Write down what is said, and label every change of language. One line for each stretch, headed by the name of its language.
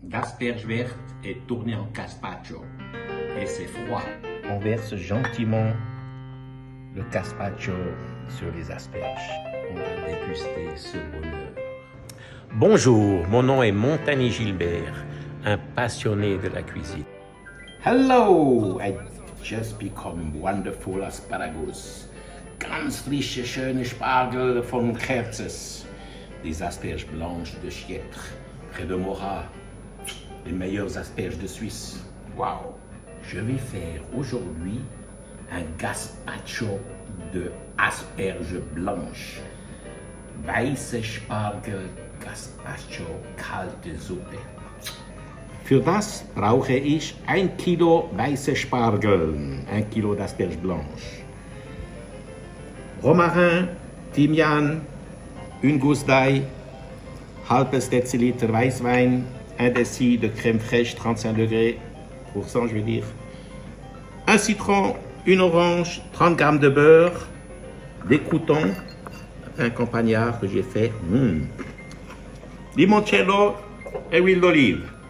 French: d'asperges vertes est tourné en gazpacho. Et c'est froid. On verse gentiment le gazpacho sur les asperges. On va déguster ce bonheur. Bonjour, mon nom est Montagny Gilbert, un passionné de la cuisine.
English: Hello, I just become wonderful asparagus.
German: Ganz frische, schöne Spargel von Kerzes.
French: Des asperges blanches de Chiètre, près de Morat. Les meilleures asperges de Suisse. Waouh! Je vais faire aujourd'hui un gazpacho de asperges blanches.
German: Weiße Spargel, Gazpacho, kalte Suppe. Für das brauche ich 1 Kilo weiße Spargel, 1 Kilo
French: d'asperges blanches. Romarin, Thymian, une gousse d'ail,
German: halbes Deziliter Weißwein,
French: 1 déci de crème fraîche 35 degrés, % je veux dire, un citron, une orange, 30 g de beurre, des croûtons, un campagnard que j'ai fait, limoncello et huile d'olive.